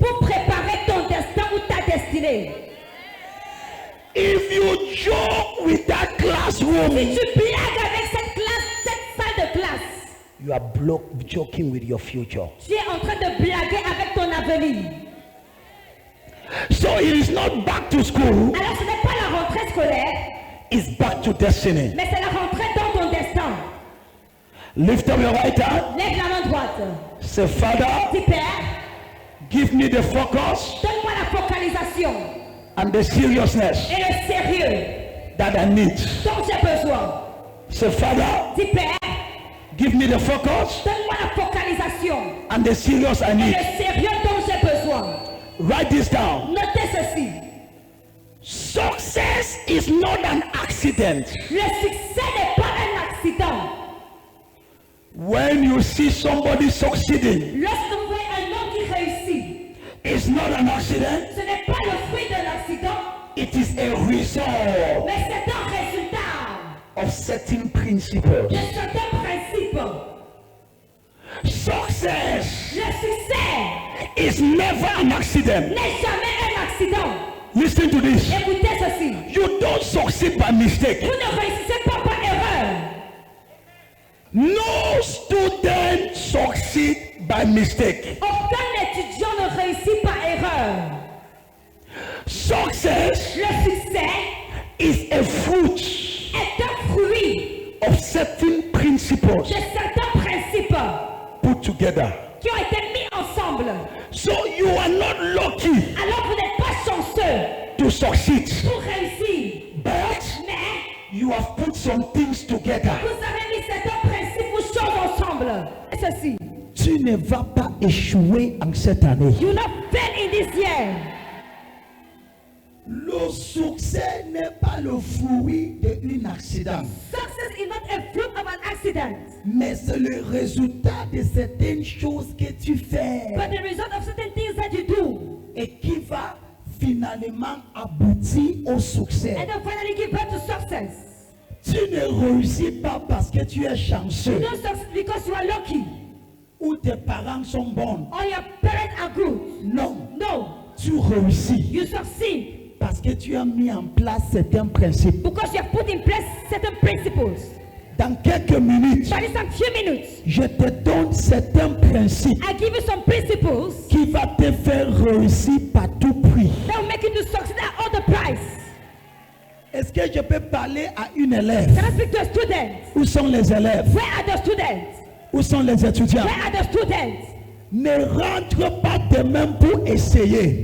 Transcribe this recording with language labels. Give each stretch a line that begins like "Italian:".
French: pour préparer ton destin ou ta destinée.
English: If you joke with that classroom,
French: Si tu blagues avec cette classe, cette salle de classe,
English: you are joking with your future.
French: tu es en train de blaguer avec ton avenir.
English: So it is not back to school,
French: Alors ce n'est pas la rentrée scolaire,
English: it's back to destiny.
French: mais c'est la rentrée dans ton destin.
English: Lift up your right hand.
French: Lève la main droite.
English: Say, Father,
French: Dis Père,
English: give me the focus
French: donne-moi la focalisation
English: and the seriousness
French: et le sérieux
English: that I need.
French: dont j'ai besoin.
English: Say, Father,
French: Dis Père,
English: give me the focus
French: donne-moi la focalisation
English: and the serious I
French: et
English: need.
French: le sérieux dont j'ai besoin.
English: Write this down.
French: Notez ceci.
English: Success is not an accident.
French: Le succès n'est pas un accident.
English: When you see somebody succeeding,
French: Lorsque vous voyez un homme qui réussit,
English: it's not an accident,
French: ce n'est pas le fruit de l'accident,
English: it is a result
French: mais c'est un résultat
English: of certain principles.
French: de certains principes.
English: Success
French: Le succès
English: is never an accident.
French: n'est jamais un accident.
English: Listen to this.
French: Écoutez ceci.
English: You don't succeed by mistake.
French: Vous ne réussissez pas par erreur.
English: No student succeed by mistake.
French: Aucun étudiant ne réussit par erreur.
English: Success
French: Le succès
English: is a fruit
French: est un fruit
English: of certain principles
French: de certains principes
English: put together.
French: qui ont été mis ensemble.
English: So you are not lucky
French: Alors vous n'êtes pas chanceux
English: to succeed,
French: pour réussir.
English: but
French: Mais
English: you have put some things together.
French: vous avez mis certains principes ou choses ensemble. Et ceci. Tu ne vas pas échouer en cette année.
English: You not fail in this year.
French: Le succès n'est pas le fruit d'une accident.
English: Success is not a fruit of an accident,
French: Mais c'est le résultat de certaines choses que tu fais
English: but the result of certain things that you do.
French: et qui va finalement aboutir au succès.
English: And then finally give birth to success.
French: Tu ne réussis pas parce que tu es
English: You
French: chanceux
English: don't succeed because you are lucky
French: ou tes parents sont bons.
English: or your parents are good.
French: Non,
English: No,
French: tu réussis
English: you succeed
French: parce que tu as mis en place certains principes.
English: because you have put in place certain principles.
French: Dans quelques minutes,
English: But in some few minutes,
French: je te donne certains principes
English: I give you some principles
French: qui va te faire réussir par tout prix.
English: that will make you to succeed at all the price.
French: Est-ce que je peux parler à une élève?
English: Can I speak to a student?
French: Où sont les élèves?
English: Where are the students?
French: Où sont les étudiants?
English: Where are the students?
French: Ne rentre pas demain pour essayer.